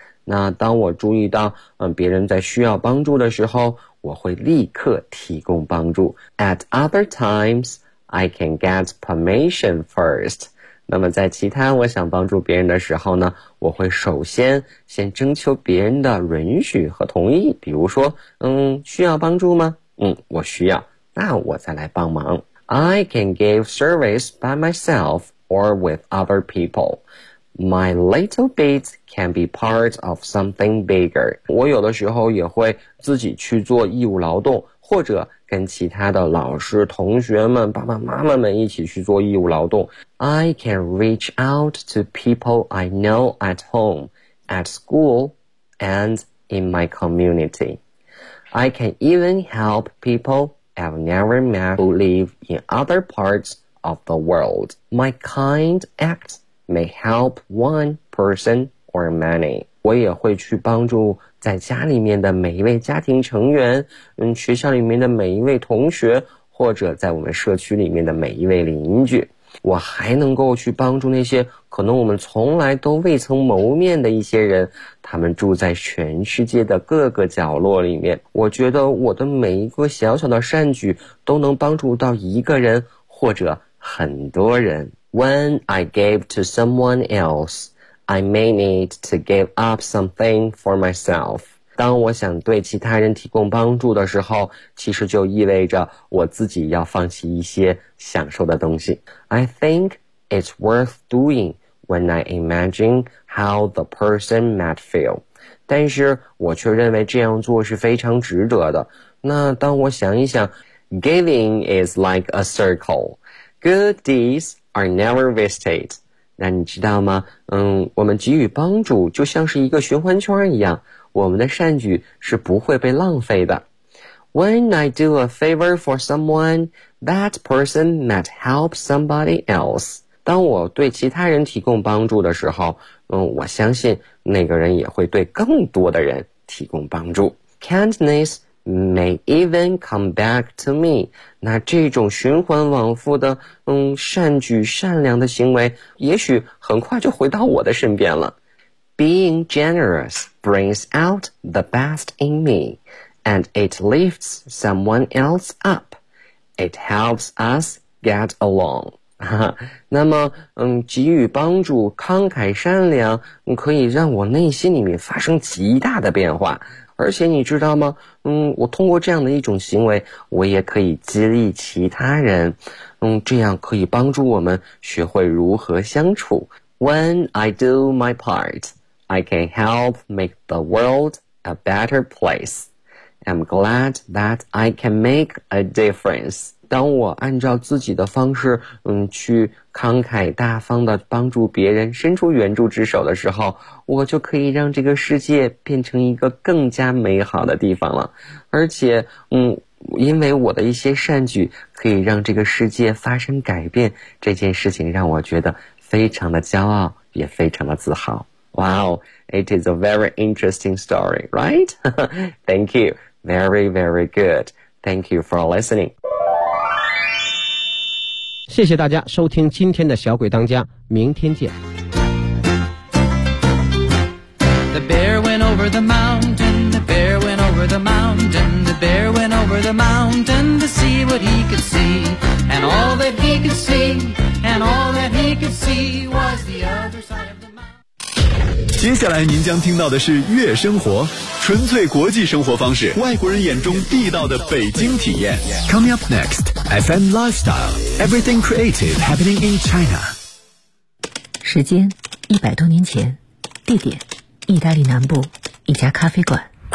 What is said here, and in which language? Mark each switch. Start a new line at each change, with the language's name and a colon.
Chinese: 那当我注意到别人在需要帮助的时候，我会立刻提供帮助。
English: At other times, I can get permission first.
Chinese: 那么在其他我想帮助别人的时候呢，我会首先先征求别人的允许和同意。比如说需要帮助吗？我需要，那我再来帮忙。
English: I can give service by myself or with other people. My little bit can be part of something bigger.
Chinese: 我有的时候也会自己去做义务劳动，或者跟其他的老师、同学们、爸爸妈妈们一起去做义务劳动。
English: I can reach out to people I know at home, at school, and in my community. I can even help people I've never met who live in other parts of the world. My kind act may help one person or many.
Chinese: 我也会去帮助在家里面的每一位家庭成员，学校里面的每一位同学，或者在我们社区里面的每一位邻居。我还能够去帮助那些可能我们从来都未曾谋面的一些人，他们住在全世界的各个角落里面。我觉得我的每一个小小的善举都能帮助到一个人或者很多人。
English: When I gave to someone else, I may need to give up something for myself.
Chinese: 当我想对其他人提供帮助的时候，其实就意味着我自己要放弃一些享受的东西。
English: I think it's worth doing when I imagine how the person might feel.
Chinese: 但是我却认为这样做是非常值得的。那当我想一想，
English: Giving is like a circle. Good deeds are never wasted.
Chinese: 那你知道吗？我们给予帮助就像是一个循环圈一样，我们的善举是不会被浪费的。
English: When I do a favor for someone, that person might help somebody else.
Chinese: 当我对其他人提供帮助的时候，我相信那个人也会对更多的人提供帮助。
English: Kindness may even come back to me.
Chinese: 那这种循环往复的善举、善良的行为也许很快就回到我的身边了。
English: Being generous brings out the best in me, and it lifts someone else up. It helps us get along.
Chinese: 那么给予帮助、慷慨善良可以让我内心里面发生极大的变化。而且你知道吗？我通过这样的一种行为，我也可以激励其他人，这样可以帮助我们学会如何相处。
English: When I do my part, I can help make the world a better place. I'm glad that I can make a difference.
Chinese: 当我按照自己的方式，去慷慨大方地帮助别人，伸出援助之手的时候，我就可以让这个世界变成一个更加美好的地方了。而且因为我的一些善举可以让这个世界发生改变，这件事情让我觉得非常的骄傲，也非常的自豪。
English: Wow, it is a very interesting story, right? Thank you. Very, very good. Thank you for listening.
Chinese: 谢谢大家收听今天的小鬼当家，明天见。
English: The bear went over the mountain, the bear went over the mountain, the bear went over the mountain to see what he could see, and all that he could see, and all that he could see was the other side of the mountain.
Chinese: 接下来您将听到的是悦生活，纯粹国际生活方式，外国人眼中地道的北京体验。
English: Coming up next, FM Lifestyle, everything creative happening in China.
Chinese: 时间100多年前，地点意大利南部一家咖啡馆。